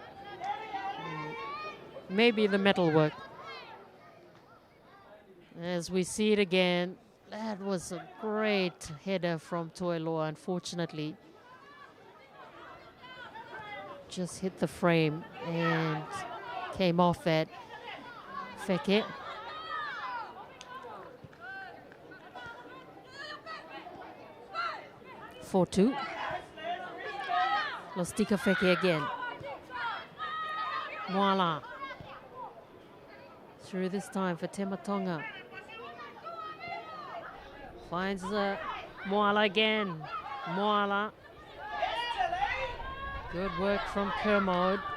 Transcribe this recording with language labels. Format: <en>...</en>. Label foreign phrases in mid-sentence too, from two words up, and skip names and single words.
<en>Maybe the metalwork. As we see it again, that was a great header from Toiloa. Unfortunately, just hit the frame and came off that. Feke. (4-2). Lostika Feke again. Moala. Through this time for Tematonga. Finds Moala again. Moala. Good work from Kermode.</en>